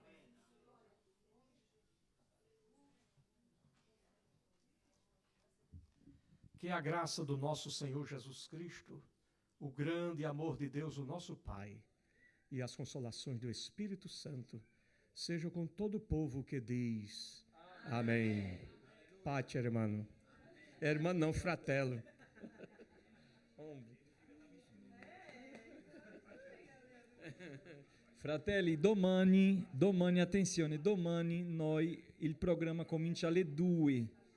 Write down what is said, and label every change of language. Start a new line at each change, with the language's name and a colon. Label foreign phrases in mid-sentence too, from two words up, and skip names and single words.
Portuguese: Que a graça do nosso Senhor Jesus Cristo, o grande amor de Deus, o nosso Pai, E as consolações do Espírito Santo sejam com todo o povo que diz amém.
Spanish: Pate, hermano. Hermano não,
Italian: fratello.
Spanish: Hombre.
Italian: Fratelli, domani, attenzione, domani il programma comincia alle 2.